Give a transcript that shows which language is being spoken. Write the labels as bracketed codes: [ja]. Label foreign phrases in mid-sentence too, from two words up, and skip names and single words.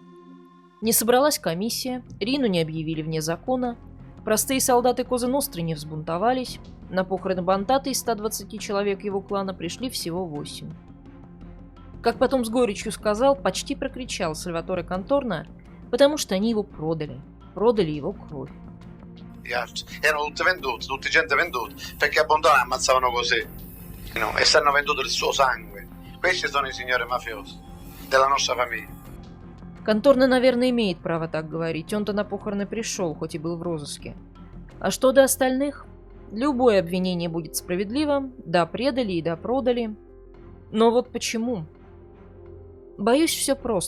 [ru] Не собралась комиссия, Рину не объявили вне закона, простые солдаты Козы Ностры не взбунтовались, на похороны Бонтате из 120 человек его клана пришли всего 8. Как потом с горечью сказал, почти прокричал Сальваторе Канторна, потому что они его продали. Продали его кровь. [it] Erano tutti gente venduta, perché a Bondone ammazzavano così, no? E stanno venduto il suo sangue. Questi sono i signori mafiosi della nostra famiglia. [ru] Канторна, наверное, имеет право так говорить. Он-то на похороны пришел, хоть и был в розыске. А что до остальных? Любое обвинение будет справедливо. Да, предали и да, продали. Но вот почему? Боюсь, все просто.